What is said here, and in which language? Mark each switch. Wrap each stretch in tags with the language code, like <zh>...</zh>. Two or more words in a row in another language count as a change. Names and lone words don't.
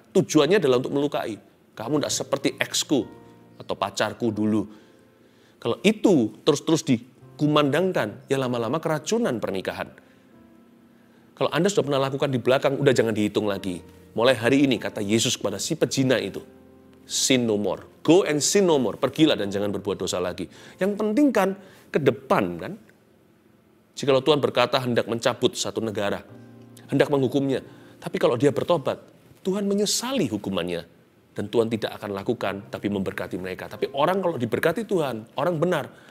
<id>Tujuannya adalah untuk melukai. Kamu tidak seperti eksku atau pacarku dulu. Kalau itu terus-terus dikumandangkan, ya lama-lama keracunan pernikahan. Kalau Anda sudah pernah lakukan di belakang, udah jangan dihitung lagi. Mulai hari ini, kata Yesus kepada si pezina itu,</id> <en>sin no more. Go and sin no more.</en> <id>Pergilah dan jangan berbuat dosa lagi. Yang penting kan, ke depan kan. Jikalau Tuhan berkata hendak mencabut satu negara, hendak menghukumnya. Tapi kalau dia bertobat, Tuhan menyesali hukumannya. Dan Tuhan tidak akan lakukan, tapi memberkati mereka. Tapi orang kalau diberkati Tuhan, orang benar.</id>